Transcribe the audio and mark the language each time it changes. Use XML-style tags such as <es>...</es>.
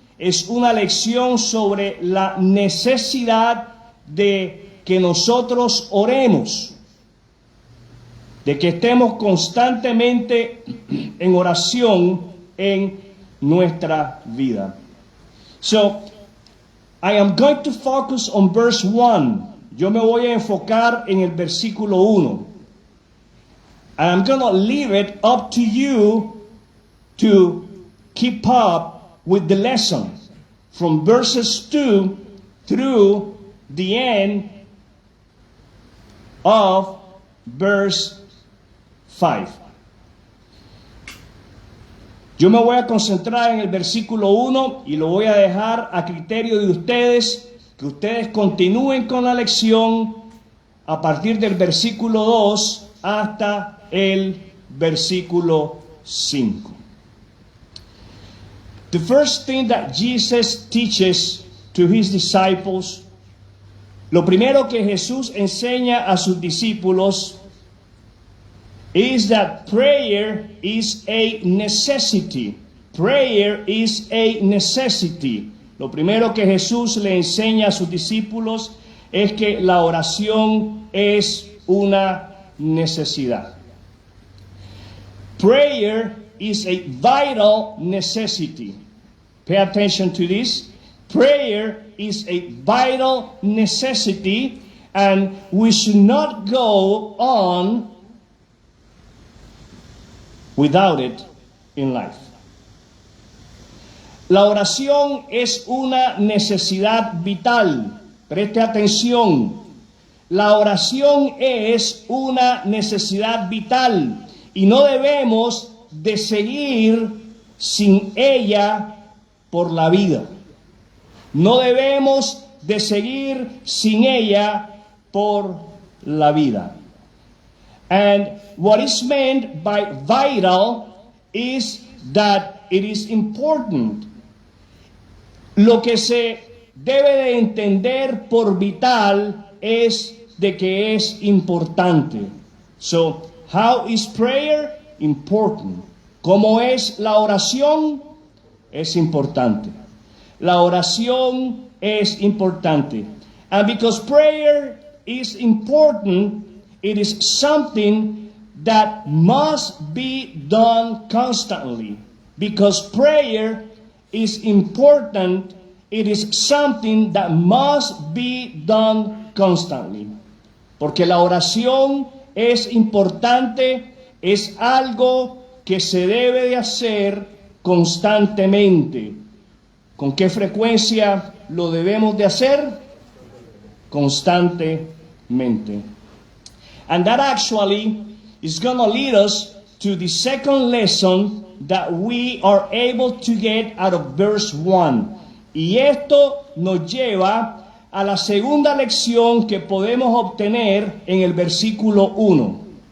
<es>es una lección sobre la necesidad de que nosotros oremos, de que estemos constantemente en oración en nuestra vida.</es> <en>So, I am going to focus on verse 1.</en> <es>Yo me voy a enfocar en el versículo 1.</es> <en>And I'm going to leave it up to you to keep up with the lesson from verses 2 through the end of verse 5.</en> <es>Yo me voy a concentrar en el versículo 1 y lo voy a dejar a criterio de ustedes, que ustedes continúen con la lección a partir del versículo 2 hasta el versículo 5.</es> <en>The first thing that Jesus teaches to his disciples,</en> <es>lo primero que Jesús enseña a sus discípulos,</es> <en>is that prayer is a necessity. Prayer is a necessity.</en> <es>Lo primero que Jesús le enseña a sus discípulos es que la oración es una necesidad.</es> <en>Prayer is a vital necessity. Pay attention to this. Prayer is a vital necessity, and we should not go on without it in life.</en> <es>La oración es una necesidad vital. Preste atención. La oración es una necesidad vital y no debemos de seguir sin ella por la vida. No debemos de seguir sin ella por la vida.</es> <en>And what is meant by vital is that it is important.</en> <es>Lo que se debe de entender por vital es de que es importante.</es> <en>So, how is prayer? Important.</en> <es>¿Cómo es la oración? Es importante. La oración es importante.</es> <en>And because prayer is important, it is something that must be done constantly. Because prayer is important, it is something that must be done constantly.</en> <es>Porque la oración es importante, es algo que se debe de hacer constantemente. ¿Con qué frecuencia lo debemos de hacer? Constantemente.</es> <en>And that actually is going to lead us to the second lesson that we are able to get out of verse 1.</en> <es>Y esto nos lleva a la segunda lección que podemos obtener en el versículo 1.</es>